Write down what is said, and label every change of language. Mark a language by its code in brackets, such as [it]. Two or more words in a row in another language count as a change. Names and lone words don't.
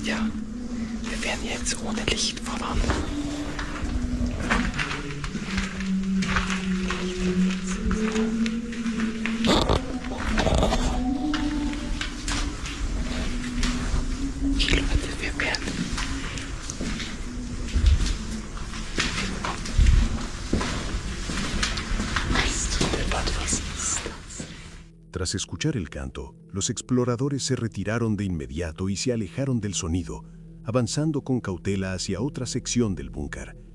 [de] Ja, wir werden jetzt ohne Licht voran. Okay, Leute, wir werden. [es] Tras escuchar el canto, los exploradores se retiraron de inmediato y se alejaron del sonido, avanzando con cautela hacia otra sección del búnker.